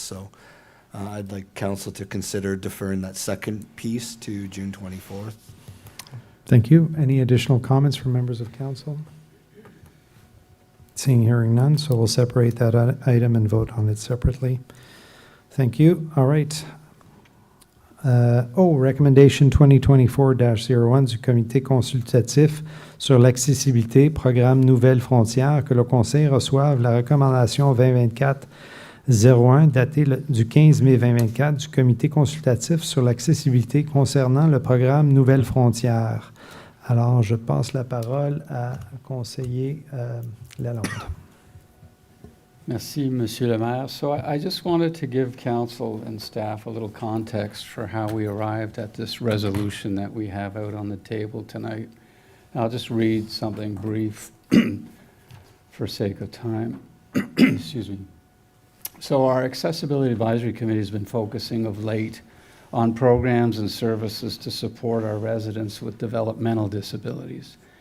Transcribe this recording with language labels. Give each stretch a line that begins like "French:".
English: So I'd like council to consider deferring that second piece to June 24th. Thank you. Any additional comments from members of council? Seeing, hearing none, so we'll separate that item and vote on it separately. Thank you. All right.
French: Recommendation 2024-01 du comité consultatif sur l'accessibilité, programme Nouvelles Frontières, que le Conseil reçoive la recommandation 2024-01 datée du 15 mai 2024 du comité consultatif sur l'accessibilité concernant le programme Nouvelles Frontières. Alors, je passe la parole à conseiller Lalonde. Merci, Monsieur le Maire.
English: So I just wanted to give council and staff a little context for how we arrived at this resolution that we have out on the table tonight. I'll just read something brief for sake of time. Excuse me. So our Accessibility Advisory Committee has been focusing of late on programs and services to support our residents with developmental disabilities.